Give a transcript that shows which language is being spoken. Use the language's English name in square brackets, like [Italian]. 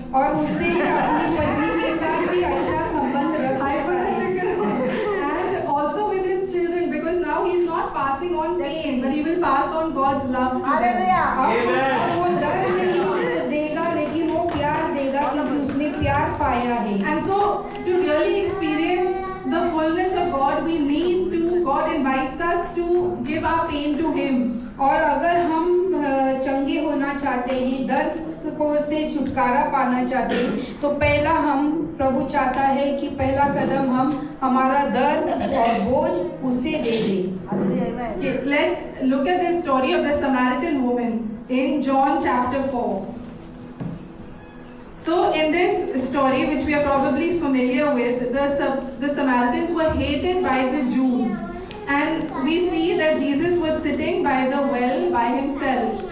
[Hindi] और उसे अपनी पत्नी के साथ भी अच्छा संबंध रख सकता है। [English] And also with his children because now he's not passing on pain but he will pass on God's love to them. [Hindi] अब वो दर्द नहीं देगा लेकिन वो प्यार देगा क्योंकि उसने प्यार पाया है। [English] And so to really experience the fullness of God we need to, God invites us to give our pain to him. [Hindi] और अगर हम चंगे होना चाहते हैं, दर्द को से छुटकारा पाना चाहते हैं, तो पहला हम प्रभु चाहता है कि पहला कदम हम हमारा दर्द और बोझ उसे दे दें। [English] Okay, let's look at the story of the Samaritan woman in John chapter 4. So in this story, which we are probably familiar with, the Samaritans were hated by the Jews. And we see that Jesus was sitting by the well by himself.